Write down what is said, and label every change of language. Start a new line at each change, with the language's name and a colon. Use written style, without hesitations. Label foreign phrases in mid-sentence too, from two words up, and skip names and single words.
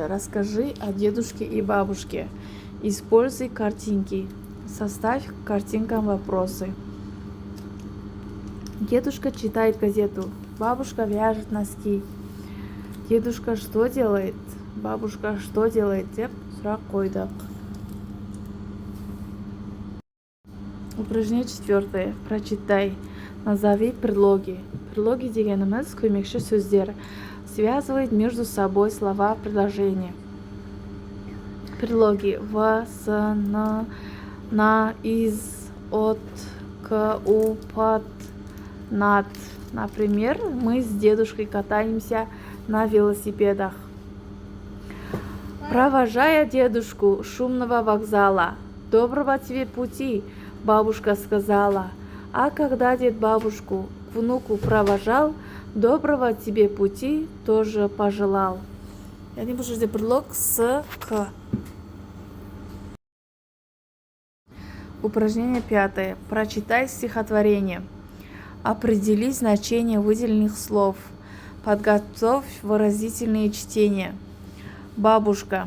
Russian: Расскажи о дедушке и бабушке. Используй картинки. Составь к картинкам вопросы. Дедушка читает газету. Бабушка вяжет носки. Дедушка что делает? Бабушка что делает?
Kazakh: Деп сұрақ қойдық.
Russian: Упражнение четвертое. Прочитай. Назови предлоги.
Kazakh: Предлоги дегеніміз көмекші сөздер.
Russian: Связывает между собой слова предложения. Предлоги. В, с, на, из, от, к, у, под, над. Например, мы с дедушкой катаемся на велосипедах. Провожая дедушку шумного вокзала. Доброго тебе пути, бабушка сказала. А когда дед бабушку к внуку провожал, доброго тебе пути тоже пожелал.
Kazakh: Яғни бұл жерде
Russian: предлог с, к. Упражнение пятое. Прочитай стихотворение. Определи значение выделенных слов. Подготовь выразительные чтения. Бабушка.